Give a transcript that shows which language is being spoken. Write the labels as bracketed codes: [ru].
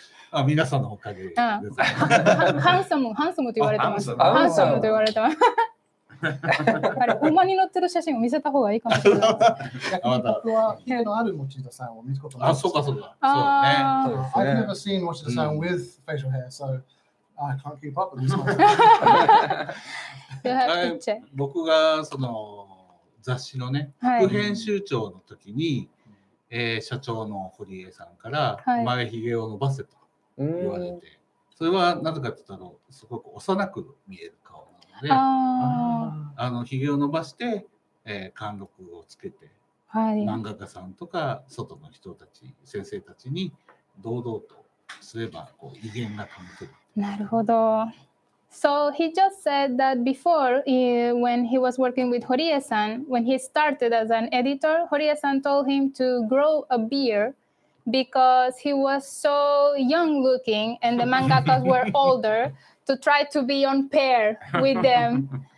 [ja] あ、皆さんのおかげです。ハンサムと言われてます。あハンサムと言われてます。あれ、馬に乗ってる写真を見せた方がいいかもしれない。逆に僕はヒゲのある持田さんを見ることない。あ、そうかそうか。あそうね。 [en] I've never seen 持田さん with facial hair, so I can't keep up with this one. You have to check. [ja] 僕がその雑誌のね、はい副編集長の時に、社長の堀江さんから、はいお前ひげを伸ばせと言われて、それはなぜかというとすごく幼く見える顔なので、ひげを伸ばして、貫禄をつけて、はい。漫画家さんとか外の人たち、先生たちに堂々とすればこう威厳が保てる。なるほど。 [en] So he just said that before, when he was working with Horie-san, when he started as an editor, Horie-san told him to grow a beard because he was so young looking and the mangakas were older to try to be on pair with them.